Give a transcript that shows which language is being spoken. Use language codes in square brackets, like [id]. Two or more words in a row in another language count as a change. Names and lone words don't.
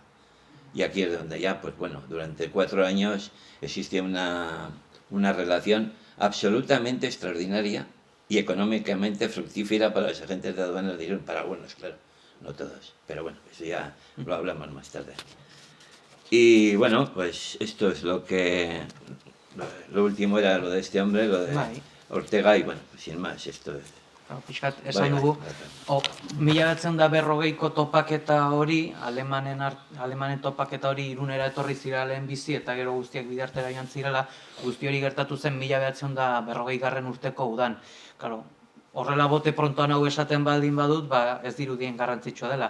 [es] Y aquí es donde ya, pues bueno, durante 4 años existe una relación absolutamente extraordinaria y económicamente fructífera para los agentes de aduanas de Irún, para algunos, claro, no todos, pero bueno, eso ya lo hablamos más tarde. Y bueno, pues esto es lo último era lo de este hombre, lo de Ortega, y bueno, pues sin más, esto es... [eu] Pixkat, esan dugu, 1940ko topaketa hori, alemanen topaketa hori Irunera etorri zirela lehen bizi, eta gero guztiak Bidartera joan zirela, guzti hori gertatu zen 1940 urteko udan. Claro, horrela [es] bote prontoan [eu] hau esaten baldin badut, ez dirudien garrantzitsua dela.